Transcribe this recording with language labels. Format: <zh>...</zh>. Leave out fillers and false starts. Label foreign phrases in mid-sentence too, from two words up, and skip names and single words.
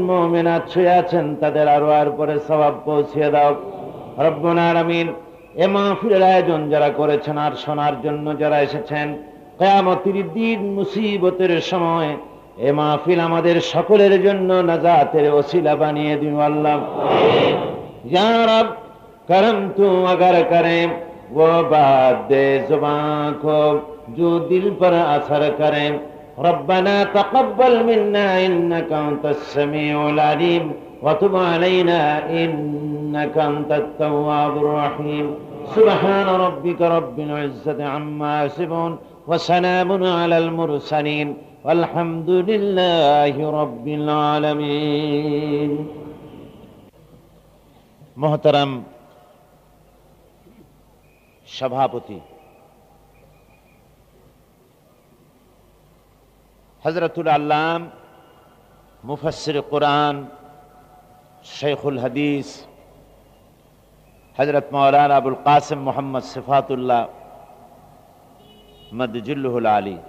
<bn>মুমিনাত শুয়ে আছেন তাদের আরওয়ার পরে সওয়াব পৌঁছে দাও</bn> <ar>رب العالمين</ar> <bn>এ মাহফিলের আয়োজন যারা করেছেন আর শোনার জন্য যারা এসেছেন কিয়ামতের দিন মুসিবতের সময় এ মাহফিল আমাদের সকলের জন্য নাজাতের ওসিলা বানিয়ে দিন আল্লাহ ইয়া রব</bn> <ur>کرم تو اگر کرے وہ بات دے زبان کو جو دل پر اثر کرے</ur> <ar>ربنا تقبل منا انك انت السميع العليم وتب علينا انك انت التواب الرحيم سبحان ربك رب العزة عما يصفون وسلام على المرسلين والحمد لله رب العالمين</ar> <bn>محترم সভাপতি হযরতুল আল্লাম মুফাসসির কুরআন</bn> <ar>شيخ الحديث</ar> <bn>হযরত মাওলানা আবুল কাসিম মুহাম্মদ সিফাতুল্লাহ মদজুল্লুহুল আলী</bn>